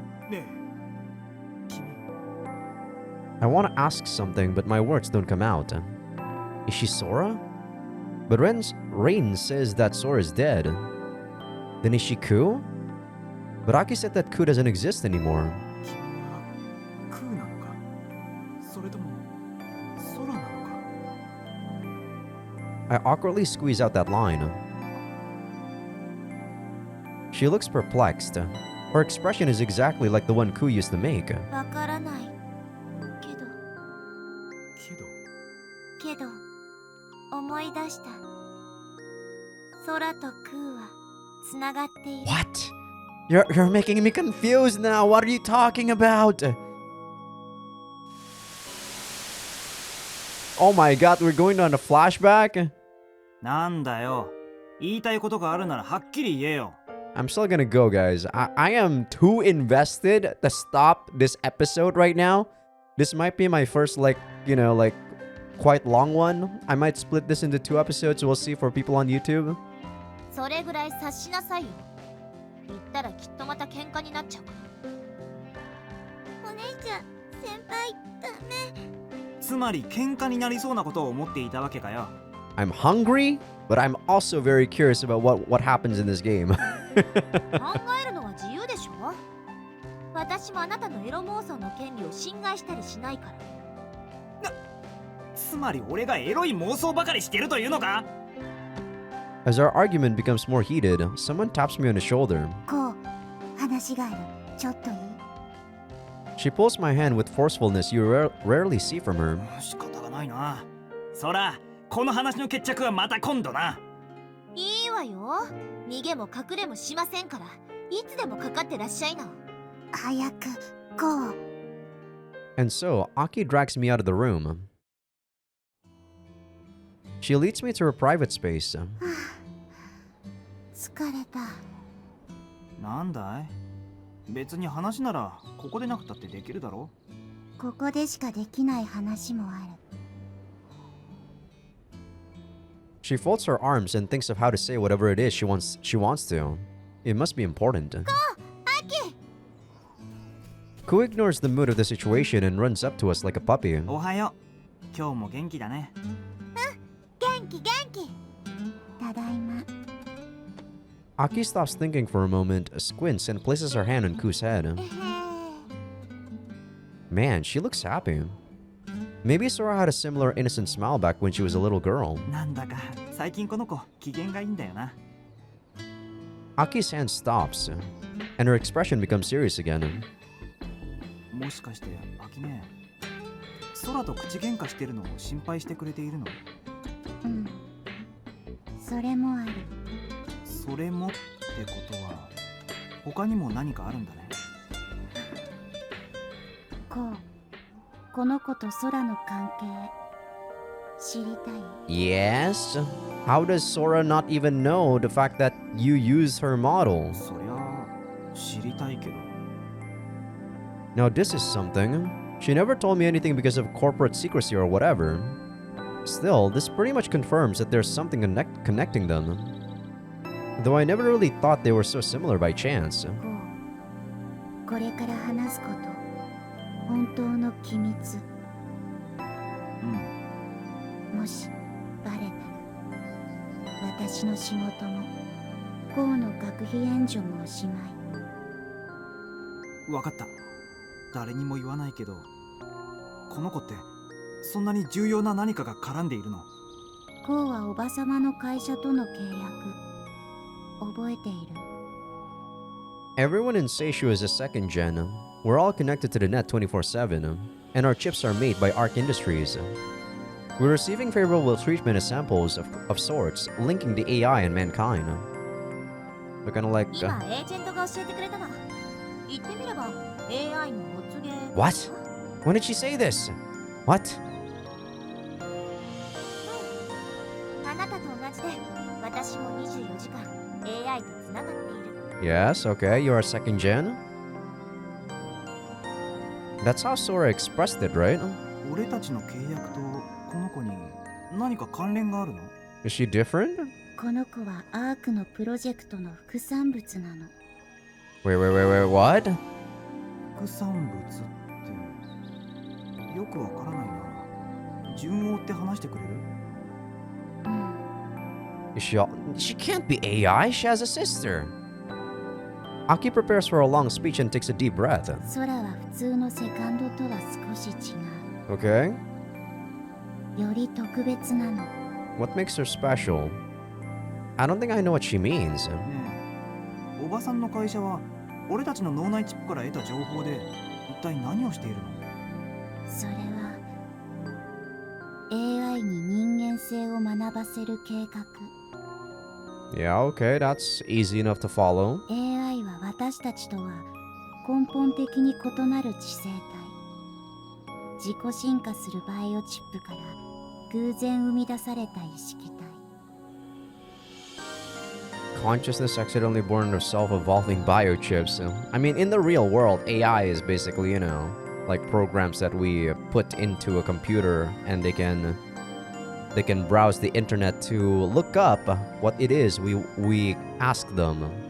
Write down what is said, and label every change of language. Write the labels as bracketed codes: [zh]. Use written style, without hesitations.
[ja] ねえ、君。 [en] I want to ask something, but my words don't come out. Is she Sora? But Rain says that Sora is dead. Then is she Ku? But Aki said that Ku doesn't exist anymore. [ja] 君はクーなのか、それとも空なのか。 [en] I awkwardly squeeze out that line. She looks perplexed. Her expression is exactly like the one Ku used to make. [ja] わからないけどけど思い出した。空と空はつながっている。 [en] What? You're making me confused now. What are you talking about? Oh my god, we're going on a flashback? [ja] なんだよ。言いたいことがあるならはっきり言えよ。 [en] I'm still gonna go, guys. I am too invested to stop this episode right now. This might be my first, like, quite long one. I might split this into 2 episodes. We'll see for people on YouTube. [ja] それぐらい察しなさいよ。言ったらきっとまた喧嘩になっちゃうから。お姉ちゃん、先輩、ダメ。つまり喧嘩になりそうなことを思っていたわけかよ。 [en] I'm hungry, but I'm also very curious about what happens in this game. [ja] 考えるのは自由でしょ。私もあなたのエロ妄想の権利を侵害したりしないから。つまり俺がエロい妄想ばかりしてるというのか。 [en] As our argument becomes more heated, someone taps me on the shoulder. [ja] こう、話がある。ちょっといい？ [en] She pulls my hand with forcefulness you rarely see from her. [ja] 仕方がないな。そら、この話の決着はまた今度な。いいわよ。逃げも隠れもしませんから、いつでもかかってらっしゃいな。早く、こう。 [en] And so, Aki drags me out of the room. She leads me to her private space. [ja] 疲れた。なんだい？別に話ならここでなくたってできるだろ。ここでしかできない話もある。 [en] She folds her arms and thinks of how to say whatever it is she wants to. It must be important. Ku ignores the mood of the situation and runs up to us like a puppy. [ja] おはよう。今日も元気だね。元気。ただいま。 [en] Aki stops thinking for a moment, squints, and places her hand on Ku's head. Man, she looks happy. Maybe Sora had a similar innocent smile back when she was a little girl. [ja] なんだか最近この子機嫌がいいんだよな。 [en] Aki's hand stops, and her expression becomes serious again. [ja] もしかしてアキね、空と口喧嘩してるのを心配してくれているの？うん。それもある。それもってことは他にも何かあるんだね。この子と空の関係知りたい？ [en] Yes? How does Sora not even know the fact that you use her model? [ja] そりゃ知りたいけど。 [en] Now this is something. She never told me anything because of corporate secrecy or whatever. Still, this pretty much confirms that there's something connecting them. Though I never really thought they were so similar by chance. [ja] これから話すこと、本当の機密。もしバレたら、私の仕事も、こうの学費援助もおしまい。わかった。誰にも言わないけど、この子ってそんなに重要な何かが絡んでいるの？こうはおばさまの会社との契約、覚えている？ [en] Everyone in Seishu is a second gen. We're all connected to the net 24/7, and our chips are made by Arc Industries. We're receiving favorable treatment as samples of sorts, linking the AI and mankind. We're kind of like... [ja] 今、エージェントが教えてくれたの。言ってみれば、AI のお告げ。 [en] What? When did she say this? What? [ja] あなたと同じで、私も24時間 AI とつながっている。 [en] Yes, okay, you're a second gen? That's how Sora expressed it, right? [ja] 俺たちの契約とこの子に何か関連があるの？ [en] Is she different? [ja] この子はアークのプロジェクトの副産物なの。 [en] Wait, what? [ja] 副産物ってよくわからないな。順を追って話してくれる？ [en] She can't be AI, she has a sister. Aki prepares for a long speech and takes a deep breath. [ja] 空は普通のセカンドとは少し違う。 [en] Okay. [ja] より特別なの。 [en] What makes her special? I don't think I know what she means. [ja] ねえ、おばさんの会社は俺たちの脳内チップから得た情報で一体何をしているの？それは AI に人間性を学ばせる計画。 [en] Yeah, okay, that's easy enough to follow. [ja] AI は私たちとは根本的に異なる知性体。自己進化するバイオチップから偶然生み出された意識体。 [en] Consciousness accidentally born into self-evolving biochips. I mean, in the real world, AI is basically, you know, like programs that we put into a computer and they can browse the internet to look up what it is we ask them.